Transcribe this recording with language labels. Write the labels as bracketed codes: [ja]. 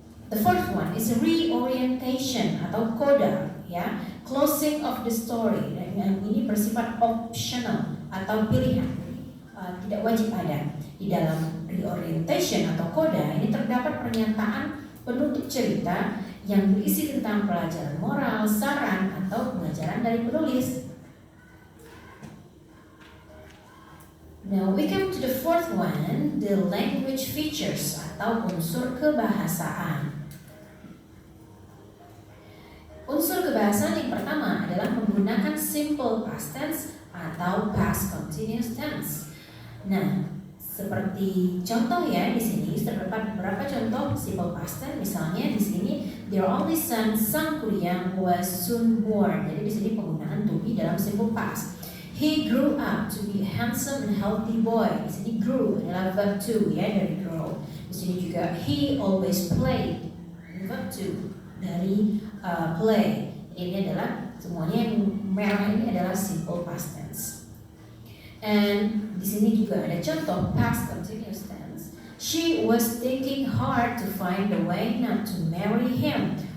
[en] The fourth one is reorientation [id] atau [en] coda, ya, closing of the story. [id] Dan ini bersifat optional atau pilihan, tidak wajib ada. Di dalam reorientation atau coda ini terdapat pernyataan penutup cerita yang berisi tentang pelajaran moral, saran, atau pengajaran dari penulis. [en] Now we come to the fourth one, the language features [id] atau unsur kebahasaan. Unsur kebahasaan yang pertama adalah menggunakan simple past tense atau past continuous tense. Nah, seperti contoh ya di sini terdapat beberapa contoh simple past tense. Misalnya di sini [en] their only son Sang Kuryang was soon born. [id] Jadi di sini penggunaan [en] to be [id] dalam [en] simple past. He grew up to be a handsome and healthy boy. [id] Di sini grew adalah verb to ya dari grow. Di sini juga [en] he always played, [id] verb to dari play. Ini adalah semuanya yang merah ini adalah simple past tense. [en] And [id] di sini juga ada contoh past continuous tense. [en] She was thinking hard to find a way not to marry him.